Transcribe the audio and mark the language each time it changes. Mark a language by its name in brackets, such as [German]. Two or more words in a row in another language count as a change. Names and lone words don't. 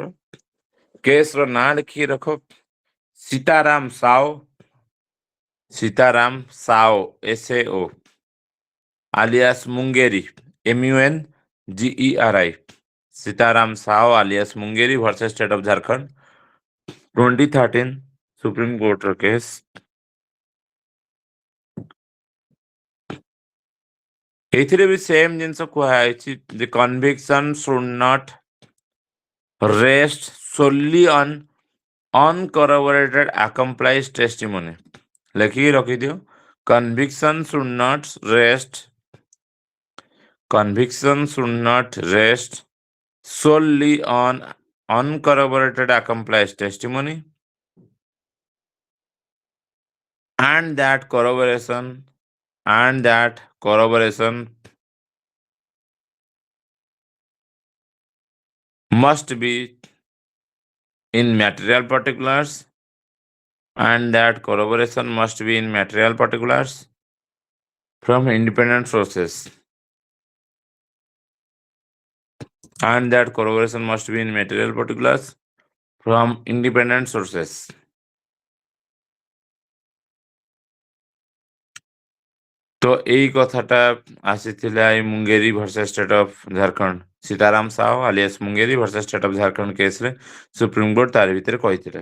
[Odia] କେସ୍ର ନାଁ ଲେଖିକି ରଖ, ସୀତାରାମ ସାଓ SAO alias Mungeri MUNGERI, ସୀତାରାମ ସାଓ alias Mungeri versus State of Jharkhand 2013 ସୁପ୍ରିମ କୋର୍ଟର କେସ୍। ଏଥିରେ ବି ସେମ୍ ଜିନିଷ କୁହାଯାଇଛି ଯେ କନଭିକ୍ସନ [English] should not rest solely on uncorroborated accomplice testimony। [Odia] ଲେଖିକି ରଖିଦିଅ, [English] conviction should not rest solely on uncorroborated accomplice testimony, and that corroboration must be in material particulars, from independent sources, [Odia] ତ ଏଇ କଥାଟା ଆସିଥିଲା ଏଇ ମୁଙ୍ଗେରୀ ଭର୍ସେସ ଷ୍ଟେଟ୍ ଅଫ ଝାରଖଣ୍ଡ, ସୀତାରାମ ସାହୁ ଆଲିଆସ ମୁଙ୍ଗେରୀ ଭର୍ସେସ ଷ୍ଟେଟ୍ ଅଫ ଝାରଖଣ୍ଡ କେସରେ ସୁପ୍ରିମକୋର୍ଟ ତାରି ଭିତରେ କହିଥିଲେ।